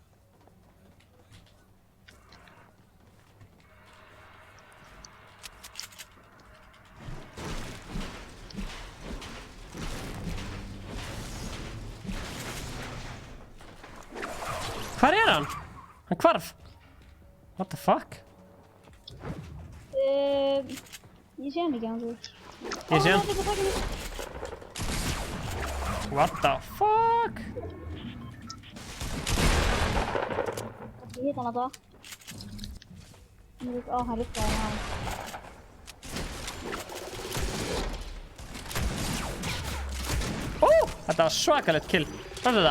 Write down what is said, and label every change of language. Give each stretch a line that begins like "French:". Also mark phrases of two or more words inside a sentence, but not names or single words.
Icelandic: Hvar er hann? Hann hvarf.
English: What the fuck?
Icelandic: Ég sé hann ekki hann þú. Ég sé hann.
English: What the fuck?
Icelandic: Ég hitt hann að það. Hann riftaði hann. Þetta var svakalegt kill. Hvað er það?